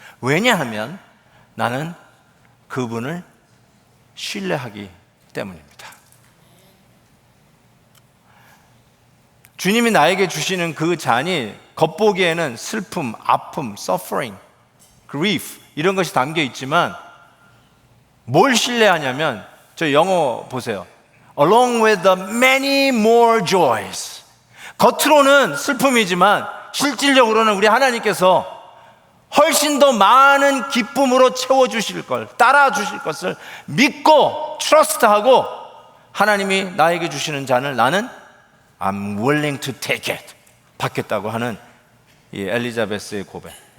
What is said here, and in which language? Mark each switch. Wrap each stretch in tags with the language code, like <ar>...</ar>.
<ko>왜냐하면 나는 그분을 신뢰하기 때문입니다. 주님이 나에게 주시는 그 잔이 겉보기에는 슬픔, 아픔,</ko> <en>suffering, grief</en> <ko>이런 것이 담겨 있지만 뭘 신뢰하냐면 저 영어 보세요.</ko> <en>Along with the many more joys.</en> <ko>겉으로는 슬픔이지만 실질적으로는 우리 하나님께서 훨씬 더 많은 기쁨으로 채워주실 걸, 따라주실 것을 믿고 트러스트하고 하나님이 나에게 주시는 잔을 나는</ko> <en>I'm willing to take it,</en> <ko>받겠다고 하는 이 엘리자베스의 고백.</ko>